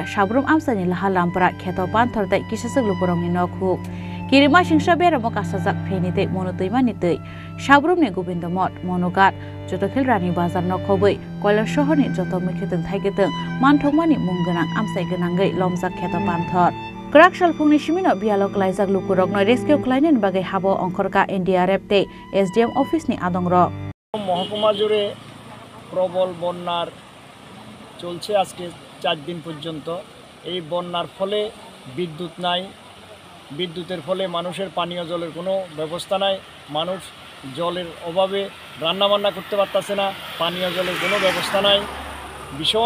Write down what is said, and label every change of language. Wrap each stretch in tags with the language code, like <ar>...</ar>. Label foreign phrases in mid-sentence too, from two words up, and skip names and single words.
<trp>sabrum amsani lahar lampra kheto panthortai kisasak lukurongni nokho kirima singsa beramo kasajak phenitei monutei manitei sabrumni Gobindamot monogat Jotokhel Rani Bazar nokhobai Koilar Shohorni joto mikheteng thaiketeng manthokmani munggonang amsai gonangai lomjak kheto panthor Krak salphungni simino bialok laijak lukurokno rescue khlainaini bagai habo ongkhorka NDRF te</trp> <en>SDM office</en> <trp>ni adongrok</trp> <bn>মহকুমা জুড়ে প্রবল বন্যার চলছে আজকে 4 দিন পর্যন্ত এই বন্যার ফলে বিদ্যুৎ নাই বিদ্যুতের ফলে মানুষের পানীয় জলের কোনো ব্যবস্থা নাই মানুষ জলের অভাবে রান্নাবান্না করতে পারতেছে না পানীয় জলের কোনো ব্যবস্থা নাই ভীষণ</bn>